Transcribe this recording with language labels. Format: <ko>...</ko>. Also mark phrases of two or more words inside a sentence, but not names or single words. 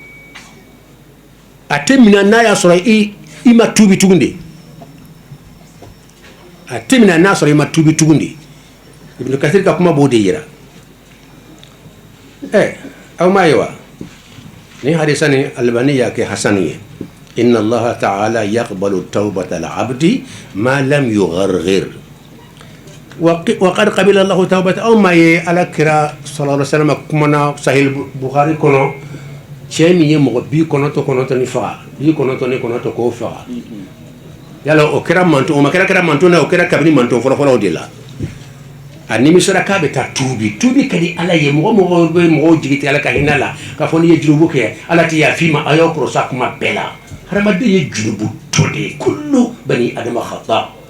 <bm>a tɛ minɛ n'a y'a sɔrɔ i ma tuubi tugun de a tɛ minɛ n'a sɔrɔ i ma tuubi tugun de Ibn Kathir ka kuma b'o de yira aw m'a ye wa ni hadisa ni Albani y'a kɛ Hasan ye</bm> <ar>إن الله تعالى يقبل توبة العبد ما لم يغرغر وقد قبل الله توبة</ar> <bm>aw m'a ye ala kira sallallahu</bm> <ar>عليه وسلم</ar> <bm>kumana Sahih Bukhari kɔnɔ cɛ min ye mɔgɔ 99 ni faga 99 k'o faga yala o kɛra manton o ma kɛra manton na o kɛra kabini manton fɔlɔfɔlɔw de la a nimisara k'a bɛ taa tuubi ka di ala ye mɔgɔ bɛ mɔgɔw jigi tigɛ ala ka hinɛ la k'a fɔ n'i ye jurubu kɛ ala tɛ yafa i ma a y'aw kɔrɔsa kuma bɛɛ la hadamaden ye jurubu tɔ de ye</bm> <ar>كل بني آدم خطاء</ar>